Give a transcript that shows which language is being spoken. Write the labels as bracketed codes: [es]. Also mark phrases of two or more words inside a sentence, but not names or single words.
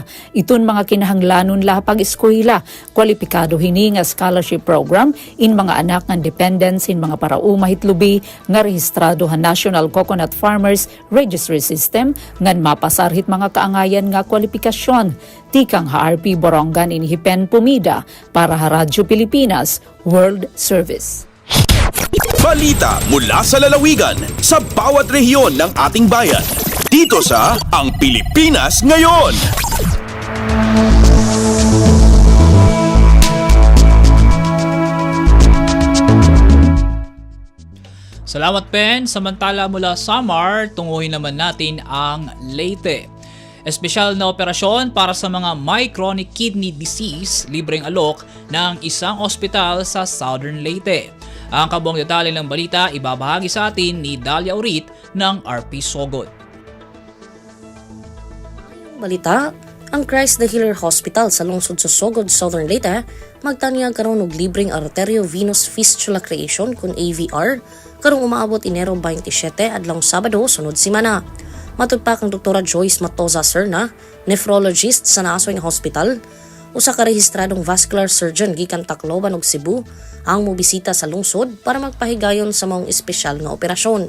[war] Iton mga kinahanglanon la pag-eskwela. Kwalipikado hini nga scholarship program in mga anak ng dependents in mga parauma hitlubi nga rehistrado ha National Coconut Farmers Registry System ngan mapasar hit mga kaangayan nga kwalifikasyon. Tikang HRP Borongan in Hipen Pumida para ha Radyo Pilipinas World Service. [tl] Balita mula sa lalawigan sa bawat rehiyon ng ating bayan. Dito sa Ang Pilipinas Ngayon. Salamat Pen. Samantala mula Samar, tunguhin naman natin ang Leyte. Espesyal na operasyon para sa mga may [en] chronic kidney disease, [tl] libreng alok ng isang ospital sa Southern Leyte. Ang kabuang detalye ng balita ibabahagi sa atin ni Dalia Urit ng RP Sogod. [ceb] Balita, ang Christ the Healer Hospital sa lungsod sa Sogod, Southern Leyte, magtanyag karon og libreng [en] arteriovenous fistula creation [ceb] kun AVR karong umaabot Enero 27 adlong Sabado sunod semana. Matud pa kang Dr. Joyce Matoza Serna, nephrologist sa naasoy nga hospital, usa ka rehistradong [en] vascular surgeon [ceb] gikan Tacloban ug Cebu ang mobisita sa lungsod para magpahigayon sa maong espesyal nga operasyon.